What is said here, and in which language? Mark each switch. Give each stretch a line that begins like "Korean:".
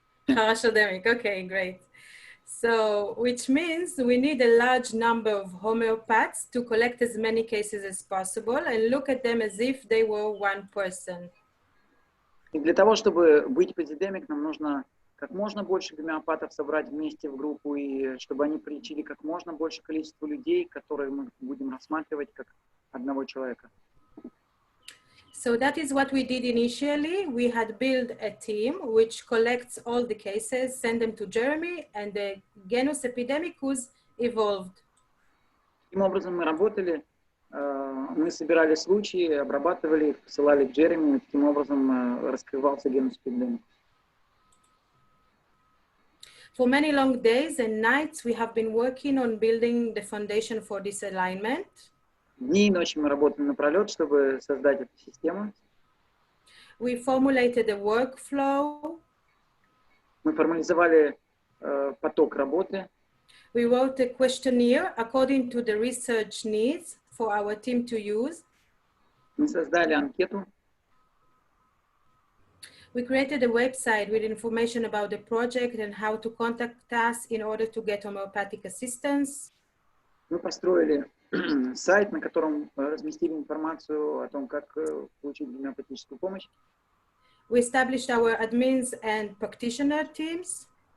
English: Хорошодемик, okay, great. So, which means we need a large number of homeopaths to collect as many cases as possible and look at them as if they were one person.
Russian: И для того, чтобы быть позидемик, нам нужно как можно больше гомеопатов собрать вместе в группу, и чтобы они прилечили как можно больше количество людей, которые мы будем рассматривать как одного человека.
English: So that is what we did initially. We had built a team which collects all the cases, send them to Jeremy, and the genus epidemicus evolved.
Russian: Таким образом мы работали, мы собирали случаи, обрабатывали их, посылали к Джереми, и таким образом раскрывался генус эпидемикус.
English: For many long days and nights, we have been working on building the foundation for this alignment.
Russian: Дни и ночи мы работали напролет, чтобы создать эту систему.
English: We formulated a workflow.
Russian: Мы формализовали поток работы.
English: We wrote a questionnaire according to the research needs for our team to use.
Russian: Мы создали анкету.
English: We created a website with information about the project and how to contact us in order to get homeopathic assistance.
Russian: Мы построили сайт, на котором разместили информацию о том, как получить гомеопатическую помощь.
English: We established our admins and practitioner teams.